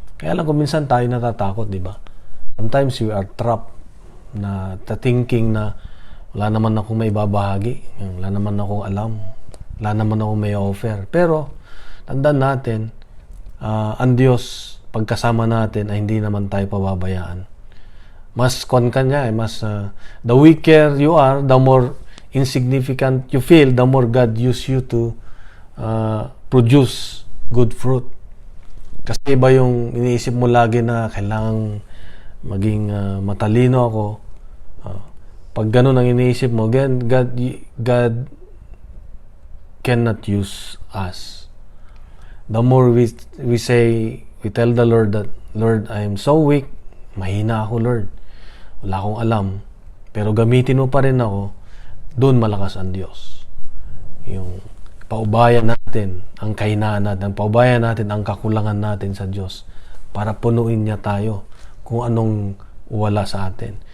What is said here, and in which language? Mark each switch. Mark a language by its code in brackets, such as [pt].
[tl] Kaya lang kung minsan tayo natatakot, di ba? [en] Sometimes we are trapped [tl] na thinking na wala naman akong may babahagi, wala naman akong alam, wala naman akong may offer. Pero tandaan natin, ang Diyos pagkasama natin ay hindi naman tayo pababayaan. [en] Mas the weaker you are, the more insignificant you feel, the more God use you to produce good fruit. [tl] Kasi iba yung iniisip mo lagi na kailangang maging matalino ako. Pag ganun ang iniisip mo, [en] God cannot use us. The more we tell the Lord that, Lord, I am so weak, [tl] mahina ako, [en] Lord. [tl] Wala akong alam. Pero gamitin mo pa rin ako, doon malakas ang Diyos. Yung paubayan natin ang kahinaan natin, paubayan natin ang kakulangan natin sa Diyos para punuin niya tayo kung anong wala sa atin.